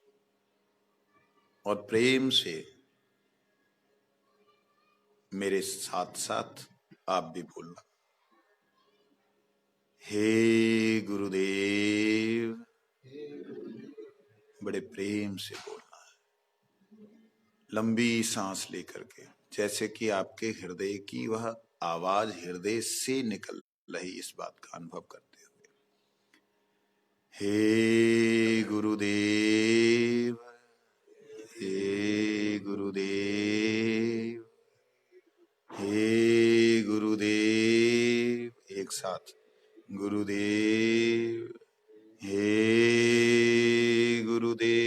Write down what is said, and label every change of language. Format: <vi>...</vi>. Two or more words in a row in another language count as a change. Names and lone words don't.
<hi>और प्रेम से मेरे साथ साथ आप भी बोलना, हे गुरुदेव। बड़े प्रेम से बोलना है, लंबी सांस लेकर के, जैसे कि आपके हृदय की वह आवाज हृदय से निकल रही, इस बात का अनुभव करते हुए। हे गुरुदेव, हे गुरुदेव, हे गुरुदेव। एक साथ, गुरुदेव, हे गुरुदेव,</hi>